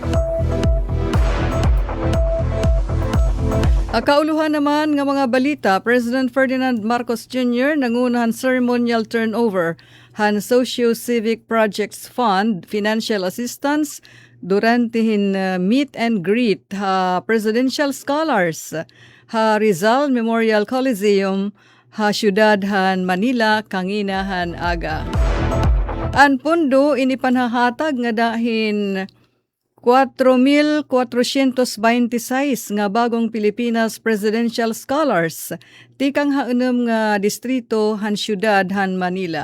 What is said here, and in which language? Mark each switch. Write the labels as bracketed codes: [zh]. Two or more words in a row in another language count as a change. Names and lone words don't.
[war] Kauluhan naman nga mga balita, President Ferdinand Marcos Jr. nangunahan [en] ceremonial turnover [war] han Socio-Civic Projects Fund Financial Assistance durante hin [en] meet and greet [war] ha [en] presidential scholars [war] ha Rizal Memorial Coliseum ha siyudad han Manila kanginahan aga. An pundo inipanhahatag nga dahin 4,426 nga bagong Pilipinas Presidential Scholars tikang haunom nga distrito han siyudad han Manila.